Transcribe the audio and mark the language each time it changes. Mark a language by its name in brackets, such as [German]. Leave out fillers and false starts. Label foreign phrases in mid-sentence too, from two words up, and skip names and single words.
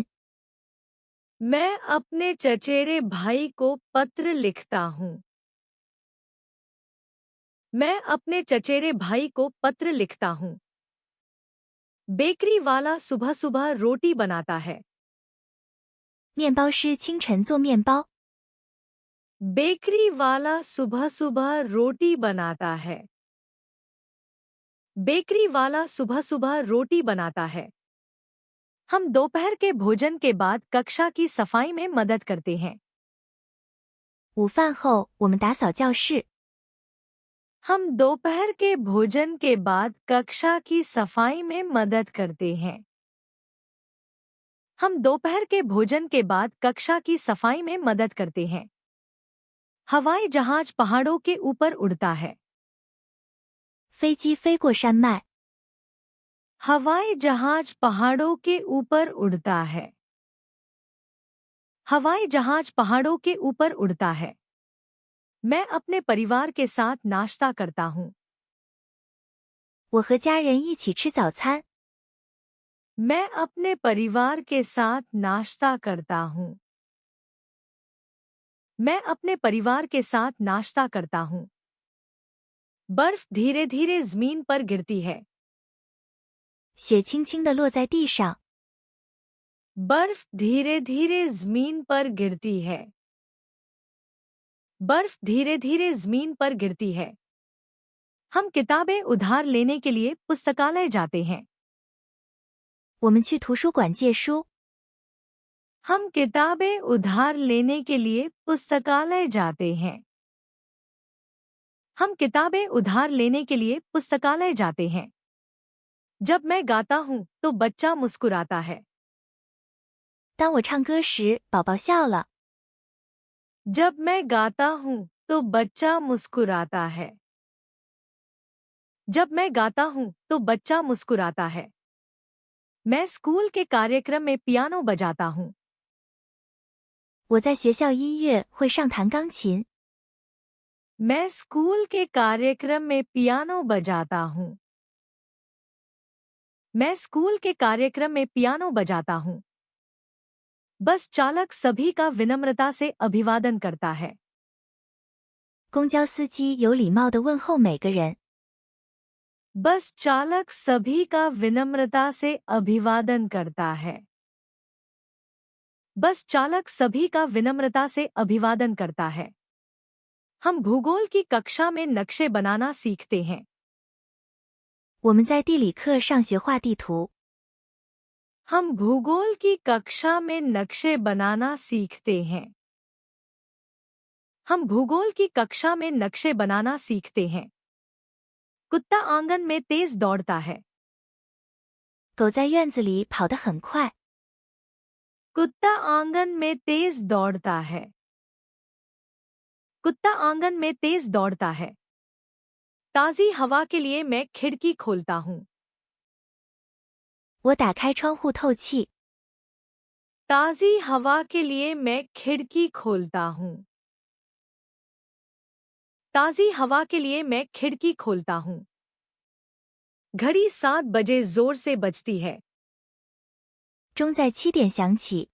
[Hindi] मैं अपने चचेरे भाई को पत्र लिखता हूँ। मैं अपने चचेरे भाई को पत्र लिखता हूँ। बेकरी वाला सुबह सुबह रोटी बनाता है। [Chinese] 面包师清晨做面包。 [Hindi] बेकरी वाला सुबह सुबह रोटी बनाता है। बेकरी वाला सुबह सुबह रोटी बनाता है। हम दोपहर के भोजन के बाद कक्षा की सफाई में मदद करते हैं। [Chinese] 午饭后，我们打扫教室。 [Hindi] हम दोपहर के भोजन के बाद कक्षा की सफाई में मदद करते हैं। हम दोपहर के भोजन के बाद कक्षा की सफाई में मदद करते हैं। हवाई जहाज पहाड़ों के ऊपर उड़ता है। [Chinese] 飞机飞过山脉。 [Hindi] हवाई जहाज पहाड़ों के ऊपर उड़ता है। हवाई जहाज पहाड़ों के ऊपर उड़ता है। मैं अपने परिवार के साथ नाश्ता करता हूँ। [Chinese] 我和家人一起吃早餐。 [Hindi] मैं अपने परिवार के साथ नाश्ता करता हूँ। मैं अपने परिवार के साथ नाश्ता करता हूँ। बर्फ धीरे धीरे जमीन पर गिरती है। [Chinese] 雪轻轻地落在地上。 [Hindi] बर्फ धीरे धीरे जमीन पर गिरती है। बर्फ धीरे धीरे जमीन पर गिरती है। हम किताबें उधार लेने के लिए पुस्तकालय जाते हैं। [Chinese] 我们去图书馆借书。 [Hindi] हम किताबें उधार लेने के लिए पुस्तकालय जाते हैं। हम किताबें उधार लेने के लिए पुस्तकालय जाते हैं। जब मैं गाता हूँ तो बच्चा मुस्कुराता है। [Chinese] 当我唱歌时，宝宝笑了。 [Hindi] जब मैं गाता हूँ तो बच्चा मुस्कुराता है। जब मैं गाता हूँ तो बच्चा मुस्कुराता है। मैं स्कूल के कार्यक्रम में पियानो बजाता हूँ। [Chinese] 我在学校音乐会上弹钢琴。 [Hindi] मैं स्कूल के कार्यक्रम में पियानो बजाता हूँ। मैं स्कूल के कार्यक्रम में पियानो बजाता हूँ। बस चालक सभी का विनम्रता से अभिवादन करता है। [Chinese] 公交司机有礼貌地问候每个人。 [Hindi] बस चालक सभी का विनम्रता से अभिवादन करता है। बस चालक सभी का विनम्रता से अभिवादन करता है। हम भूगोल की कक्षा में नक्शे बनाना सीखते हैं। [Chinese] 我们在地理课上学画地图。 [Hindi] हम भूगोल की कक्षा में नक्शे बनाना सीखते हैं। हम भूगोल की कक्षा में नक्शे बनाना सीखते हैं। कुत्ता आंगन में तेज दौड़ता है। [Chinese] 狗在院子里跑得很快。 [Hindi] कुत्ता आंगन में तेज दौड़ता है। कुत्ता आंगन में तेज दौड़ता है। ताज़ी हवा के लिए मैं खिड़की खोलता हूँ। [Chinese] 我打开窗户透气。 [Hindi] ताज़ी हवा के लिए मैं खिड़की खोलता हूँ। ताज़ी हवा के लिए मैं खिड़की खोलता हूँ। घड़ी 7 बजे जोर से बजती है। [Chinese] 钟在7点响起。